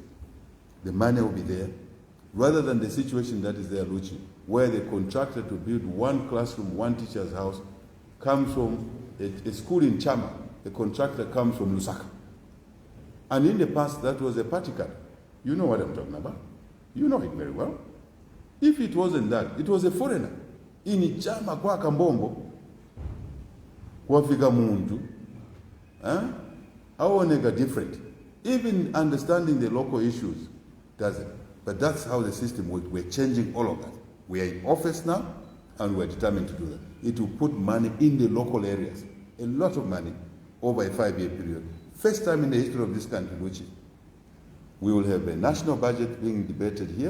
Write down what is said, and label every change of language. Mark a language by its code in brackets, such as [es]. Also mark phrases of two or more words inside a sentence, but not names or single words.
[en] The money will be there, rather than the situation that is there, Luchi, where the contractor to build one classroom, one teacher's house, comes from a school in Chama. The contractor comes from Lusaka. And in the past, that was a party card. You know what I'm talking about. You know it very well. If it wasn't that, it was a foreigner. [ny] In Chama kwa Kambombo, wafika muntu, aoneka different. [en] Even understanding the local issues doesn't. But that's how the system works. We're changing all of that. We are in office now, and we're determined to do that. It will put money in the local areas, a lot of money, over a 5-year period. First time in the history of this country, which We will have a national budget being debated here.